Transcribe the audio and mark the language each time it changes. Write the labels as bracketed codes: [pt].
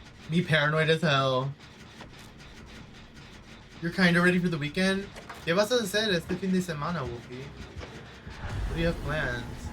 [en] Me paranoid as hell. You're kind of ready for the weekend? [es] ¿Qué vas a hacer este fin de semana, Wolfie? [en] What do you have planned?